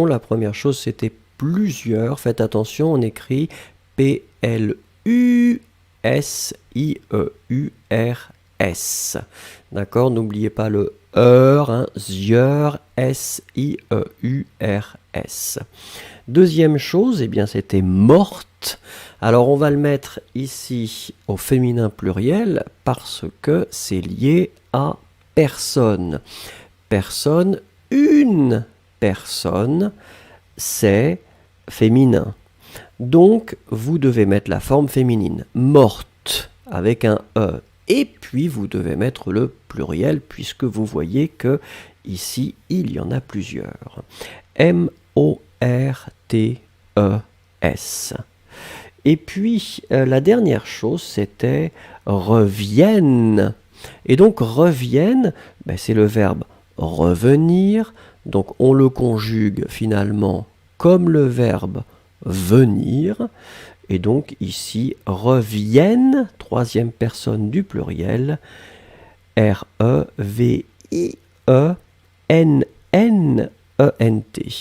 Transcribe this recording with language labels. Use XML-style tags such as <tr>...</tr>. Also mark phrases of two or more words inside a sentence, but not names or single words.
<fr>La première chose, c'était plusieurs. Faites attention, on écrit P-L-U-S-I-E-U-R-S. D'accord? N'oubliez pas le EUR, hein, zieur, S-I-E-U-R-S. Deuxième chose, eh bien, c'était morte. Alors, on va le mettre ici au féminin pluriel parce que c'est lié à personne. Personne, une personne, c'est féminin. Donc, vous devez mettre la forme féminine. Morte, avec un E. Et puis, vous devez mettre le pluriel, puisque vous voyez que ici, il y en a plusieurs. M-O-R-T-E-S. Et puis, la dernière chose, c'était reviennent. Et donc reviennent, ben c'est le verbe revenir, donc on le conjugue finalement comme le verbe venir, et donc ici reviennent, troisième personne du pluriel, R-E-V-I-E-N-N-E-N-T.</fr>